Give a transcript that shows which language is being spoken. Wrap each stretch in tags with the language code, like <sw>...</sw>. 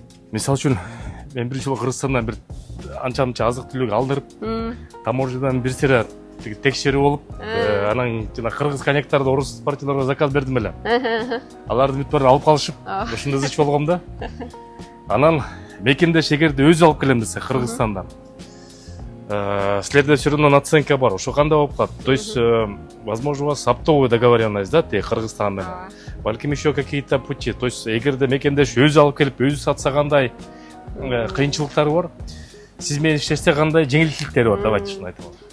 <ky>Мисалы үчүн мен бир жолу Кыргызстандан бир анча-мынча азык-түлүк алдырып, таможнядан бир сыйра текшерүү болуп, анан жана кыргыз коньяктарды орус партияларга заказ бердим эле. Аларды бүт баарын алып калышып, ушундай ызыч болгом да. Анан мекендеш эгерде өзү алып келем десе Кыргызстандан, силерде</ky> <ru>все равно наценка</ru> <ky>бар. Ошо кандай болуп калат?</ky> <ru>То есть, возможно, у вас оптовая договоренность, да,</ru> <ky>Кыргызстан менен.</ky> <ru>Балким еще какие-то пути. То есть,</ru> <ky>эгерде мекендеш өзү алып келип, өзү сатса кандай кыйынчылыктары бар. сиз менен иштешсе кандай жеңилдиктери бар,</ky> <ru>давайте</ru> <ky>ушуну айтып алыңыз.</ky>